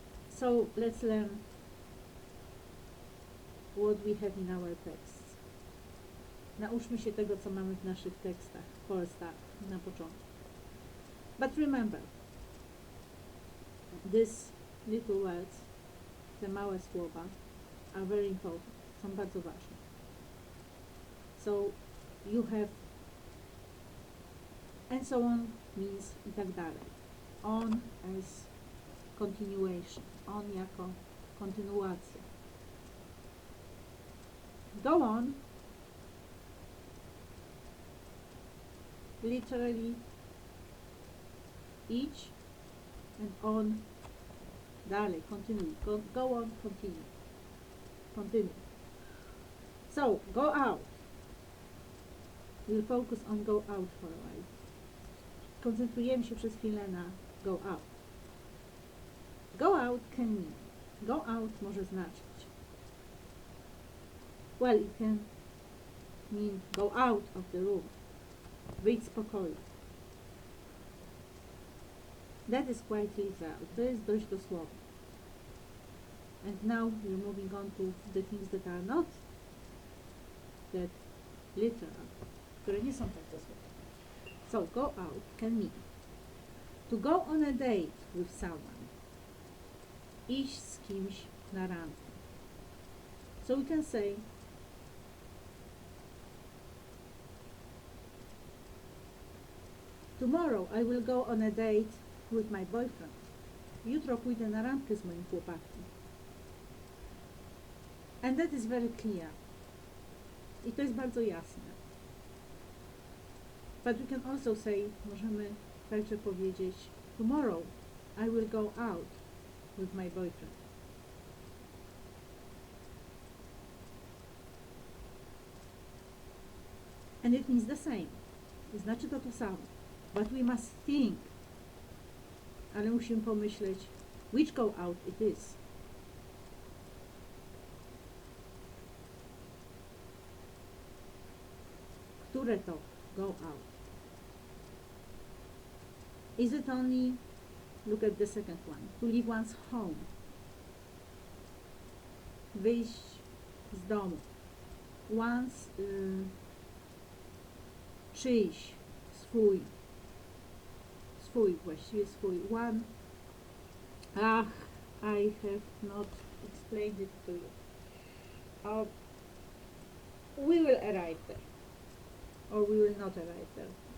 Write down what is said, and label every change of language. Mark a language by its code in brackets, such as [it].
[en] So let's learn what we have in our texts. [pl] Nauczmy się tego, co mamy w naszych tekstach. [en] For a start, [pl] na początku. [en] But remember, these little words, [pl] te małe słowa, [en] are very important. [pl] Są bardzo ważne. [en] So you have and so on means [pl] i tak dalej. [en] On as continuation. [pl] On jako kontynuacja. [en] Go on literally each and on dalej, continue. Go on, continue. Continue. So, go out. We'll focus on go out for a while. [pl] Koncentrujemy się przez chwilę na go out. [en] Go out can mean. Go out [pl] może znaczyć. [en] Well, it can mean go out of the room. [pl] Wyjdź z pokoju. [en] That is quite literal. [pl] To jest dość dosłowne. [en] And now we're moving on to the things that are not that literal, [pl] które nie są tak dosłowne. [en] So, go out can mean to go on a date with someone. [pl] Iść z kimś na randkę. [en] So we can say tomorrow I will go on a date with my boyfriend. [pl] Jutro pójdę na randkę z moim chłopakiem. [en] And that is very clear. [pl] I to jest bardzo jasne. [en] But we can also say, [pl] możemy także powiedzieć, [en] tomorrow I will go out with my boyfriend. And it means the same. [pl] Znaczy to samo. [en] But we must think. [pl] Ale musimy pomyśleć, [en] which go out it is. [pl] Które to go out? [en] Is it only, look at the second one, to leave one's home? [pl] Wyjść z domu. One's, czyjś, swój, właściwie swój. [en] One, I have not explained it to you. We will arrive there. Or we will not arrive there.